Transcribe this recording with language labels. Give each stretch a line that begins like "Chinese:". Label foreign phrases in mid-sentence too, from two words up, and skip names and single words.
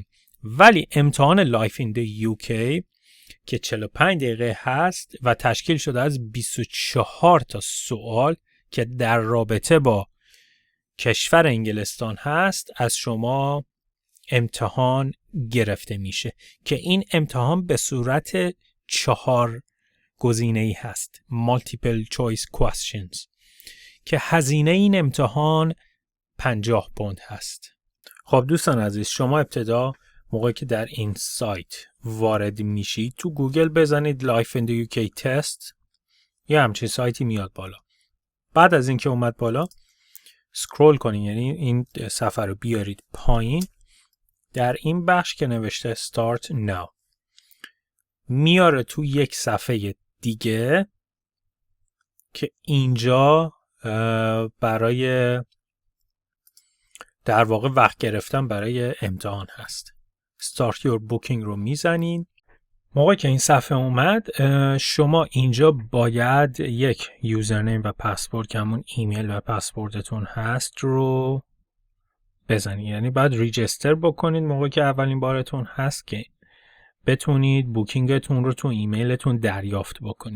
Persian: ولی امتحان
English: Life in the UK
Persian: که 45 دقیقه هست و تشکیل شده از 24 تا سوال که در رابطه با کشور انگلستان هست از شما امتحان گرفته میشه که این امتحان به صورت 4 گزینه‌ای هست،
English: multiple choice questions،
Persian: که هزینه این امتحان 50 پوند هست. خب دوستان عزیز، شما ابتدا موقعی که در این سایت وارد میشید تو گوگل بزنید
English: Life in the UK test،
Persian: یه همچین سایتی میاد بالا. بعد از اینکه اومد بالا سکرول کنید، یعنی این صفحه رو بیارید پایین، در این بخش که نوشته
English: Start Now
Persian: میاره تو یک صفحه دیگه که اینجا برای در واقع وقت گرفتن برای امتحان هست.
English: Start your booking
Persian: رو میزنین. موقعی که این صفحه اومد شما اینجا باید یک یوزرنیم و پسورد که همون ایمیل و پسوردتون هست رو بزنید، یعنی باید ریجستر بکنید موقعی که اولین بارتون هست که بتونید بوکینگتون رو تو ایمیلتون دریافت بکنید.